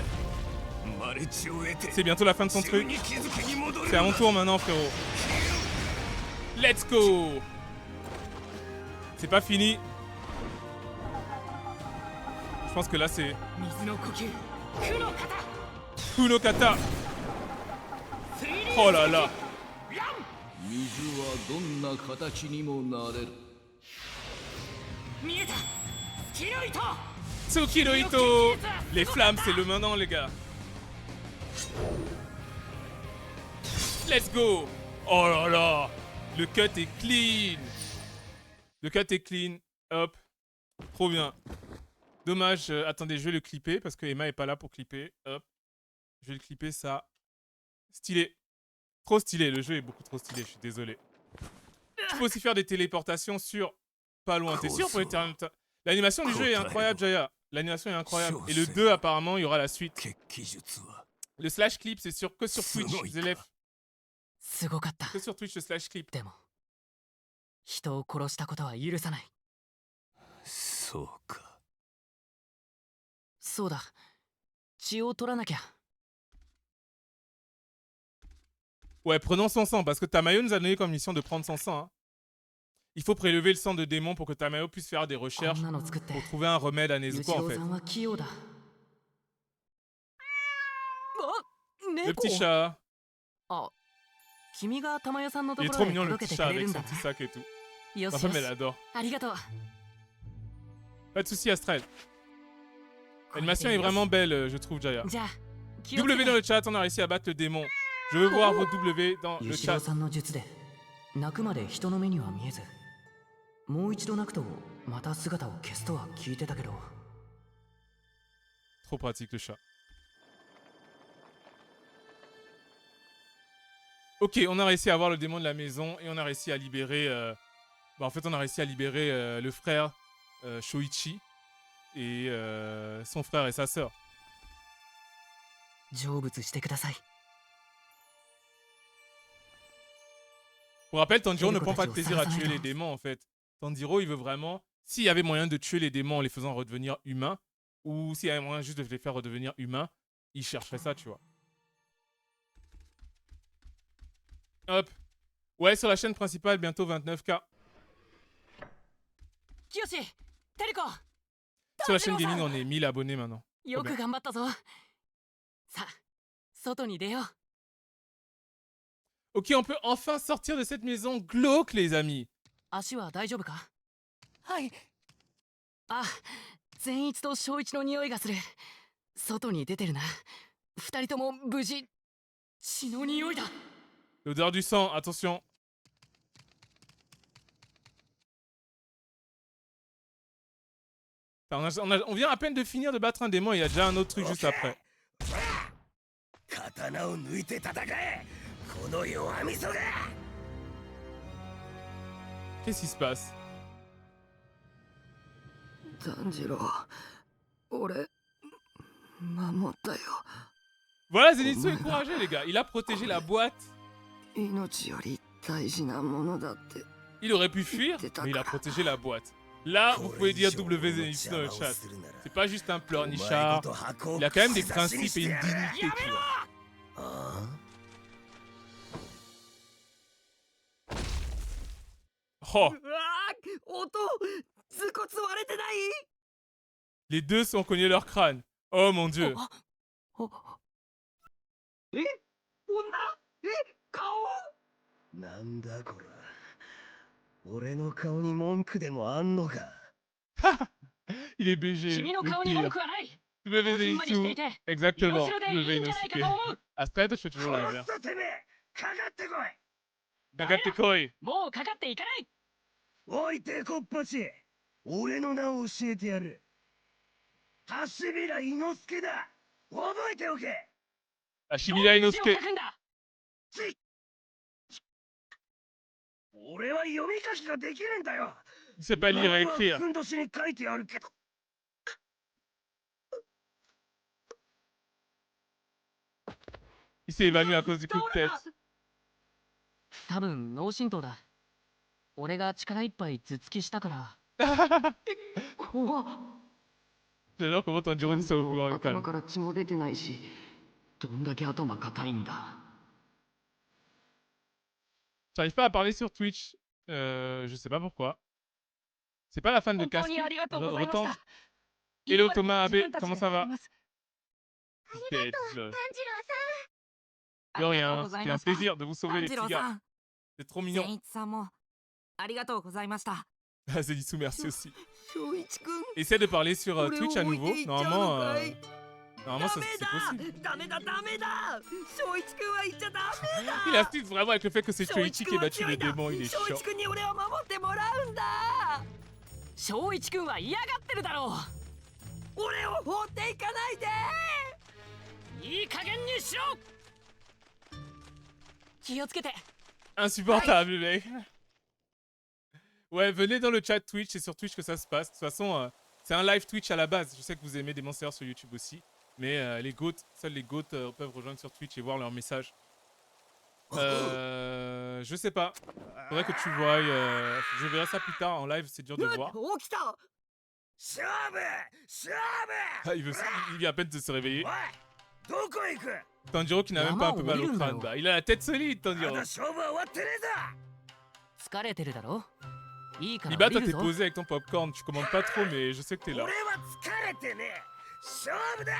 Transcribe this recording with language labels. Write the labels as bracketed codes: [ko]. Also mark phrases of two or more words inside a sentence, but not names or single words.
[ja] マレチを得て [fr] C'est bientôt la fin de son [ja] 自 [fr] truc. [ja] 分に気づきに戻る [fr] C'est à mon tour maintenant, frérot. [en] Let's go! [fr] C'est pas fini. Je pense que là c'est [ja] 水の呼吸苦の型九ノ型. [fr] Oh là là. [ja] 水はどんな形にもなれる。見えたスキル糸月の糸. [fr] Les flammes, c'est le maintenant, les gars. [en] Let's go. [fr] Oh là là. Le cut est clean. Le cut est clean. Hop. Trop bien. Dommage. Attendez, je vais le clipper parce que Emma est pas là pour clipper. Hop. Je vais le clipper, ça. Stylé. Trop stylé. Le jeu est beaucoup trop stylé. Je suis désolé. Tu peux aussi faire des téléportations sur... Pas loin. T'es sûr pour les L'animation du jeu est incroyable, Jaya. L'animation est incroyable. Et le 2, apparemment, il y aura la suite. Le [en] slash clip, [fr] c'est que sur Twitch, les élèves. [ja] すごかった [fr] Que sur Twitch, le [en] slash clip. [ja] でも人を殺したことは許さない。そうか。そうだ血を取らなきゃ。 [fr] Ouais, prenons son sang, parce que Tamayo nous a donné comme mission de prendre son sang. Hein. Il faut prélever le sang de démon pour que Tamayo puisse faire des [ja] こ [fr] recherches [ja] んなの作って [fr] pour trouver un remède à [ja] ユジ [fr] Nezuko, [ja] ロ [fr] en [ja] ウ [fr] fait. [ja] さんは器用だ。あ、 [fr] Le [ja] 猫 [fr] petit chat. [ja] あ、君が玉代さんのと [fr] Il est [ja] こ [fr] trop [ja] ろへ [fr] mignon, le [ja] 届 [fr] petit [ja] けて [fr] chat [ja] くれ [fr] avec [ja] るん [fr] son [ja] だ [fr] petit [ja] な。 [fr] sac et tout. [ja] よ [fr] Ma [ja] しよ [fr] femme, elle [ja] し [fr] adore. [ja] ありがとう。 [fr] Pas de soucis, Astral. L'animation est vraiment belle, je trouve, Jaya. [ja] じゃあ気をつけ [fr] W [ja] て [fr] dans le chat, on a réussi à battre le démon. Je veux voir vos W dans [ja] ユ [fr] le [ja] シロ [fr] chat. [ja] ウさんの術で泣くまで人の目には見えず、もう一度泣くとまた姿を消すとは聞いてたけど。 [fr] Trop pratique, le chat. Ok, on a réussi à avoir le démon de la maison et on a réussi à libérer... en fait, on a réussi à libérer le frère Shoichi et son frère et sa sœur. [ja] 成仏してください。 [fr] Pour rappel, Tanjiro ne prend pas de plaisir à tuer les démons, en fait. Tanjiro, il veut vraiment... S'il y avait moyen de tuer les démons en les faisant redevenir humains, ou s'il y avait moyen juste de les faire redevenir humains, il chercherait ça, tu vois. Hop. Ouais, sur la chaîne principale, bientôt 29K. [ja] 清志、テリコ、 [fr] Sur la chaîne gaming, on est 1000 abonnés maintenant. [ja] よく頑張ったぞ。さあ、外に出よう。 [fr] Ok, on peut enfin sortir de cette maison glauque, les amis. [ja] 足は大丈夫か？はい。あ、善一と正一の匂いがする。外に出てるな。二人とも無事。血の匂いだ。 [fr] L'odeur du sang, attention. On vient à peine de finir de battre un démon et il y a déjà un autre truc juste après. [ja] 刀を抜いて戦えこの弱みそが [fr] Qu'est-ce qui se passe? [ja] 炭治郎、俺守ったよ。 [fr] Voilà, Zenitsu est courageux, les gars. Il a protégé la boîte. [ja] 命より大事なものだって。 [fr] Il aurait pu fuir, mais il a protégé la boîte. Là, vous pouvez dire W Zenitsu dans le chat. C'est pas juste un pleurnichard. Il a quand même des principes et une dignité, tu vois. Oh, [ja] うわー音頭骨割れてない [fr] les deux se sont cognés leur crâne. Oh mon dieu. [ja] え女え顔なんだこら俺の顔に文句でもあんのか [fr] Il est BG. [ja] 君の [fr] le [ja] 顔に [fr] pire. [ja] 文句はない。 [fr] W [ja] こじんまりしてい [fr] Zenitsu. [ja] て、 [fr] Exactement. [ja] 後ろで [fr] W [ja] いいんじゃないか [fr] Inosuke. [ja] と思う。 [fr] Astride, je fais toujours [ja] 殺 [fr] l'inverse. [ja] すとてめえかかってこいかかってこい. もうかかっていかない。おいてこっぱち俺の名を教えてやる橋平伊之助だ覚えておけ [fr] Ashimira [ja] 血を [fr] Inosuke. [ja] 書くんだ。俺は読み書きができねえんだよ [fr] Il sait pas lire et écrire. [ja] ふんどしに書いてあるけど [fr] Il s'est évanoui à cause du coup de tête. [ja] 多分脳震盪だ。俺が力いっぱい頭突きしたから。怖っ。 [fr] J'adore comment Tanjiro dit ça au pouvoir [ja] 頭 [fr] local. [ja] から血も出てないし、どんだけ頭硬いんだ。 [fr] J'arrive pas à parler sur Twitch. Je sais pas pourquoi. C'est pas la fan de [ja] 本当に [fr] Casque. [ja] ありがとうございまし [fr] Retente. [ja] た。 [fr] Hello Thomas Abe, [ja] 自分たちで [fr] comment ça va? [ja] ありがとう、炭治郎さん。 [fr] De rien, c'était un plaisir de vous sauver les [ja] 炭治 [fr] petits [ja] 郎 [fr] gars. [ja] さん、 [fr] C'est trop [ja] 善 [fr] mignon. [ja] 一さんもありがとうございました。 [fr] Ah, Zenitsu, merci aussi. [ja] 翔一くん [fr] Essaie de parler sur [ja] 俺を [fr] Twitch à [ja] 置い [fr] nouveau. [ja] ていっちゃうの [fr] Normalement, [ja] かい [fr] normalement [ja] ダメ [fr] c'est possible. [ja] だダメだダメだ翔一くんは言っちゃダメだ [fr] Il insiste vraiment avec le fait que c'est [ja] 翔一 [fr] Choichi [ja] く [fr] qui [ja] ん [fr] a [ja] は [fr] battu [ja] 強 [fr] le [ja] いんだ [fr] démon, il est [ja] 翔 [fr] chiant. [ja] 一くんに俺を守ってもらうんだ翔一くんは嫌がってるだろう俺を放っていかないでいい加減にしろ気をつけて [fr] Insupportable, le mec. Ouais, venez dans le chat Twitch, c'est sur Twitch que ça se passe. De toute façon, c'est un live Twitch à la base. Je sais que vous aimez des monsters sur YouTube aussi. Mais les GOAT, seuls les GOAT peuvent rejoindre sur Twitch et voir leurs messages. Je sais pas. Faudrait que tu voies. Je verrai ça plus tard en live, c'est dur de voir. [ja] 起きた勝負勝負 [fr] Ah, il vient à peine de se réveiller. [ja] おいどこ行く [fr] Tanjiro qui n'a même pas un peu mal au crâne. Bah, il a la tête solide, [ja] ま [fr] Tanjiro. [ja] だ勝負は終わってねえぞ疲れてるだろいいから [fr] Liba, [ja] 降り [fr] toi [ja] る [fr] t'es [ja] ぞ [fr] posé avec ton popcorn. Tu commandes pas trop, mais je sais que t'es là. [ja] 俺は疲れてねえ勝負だ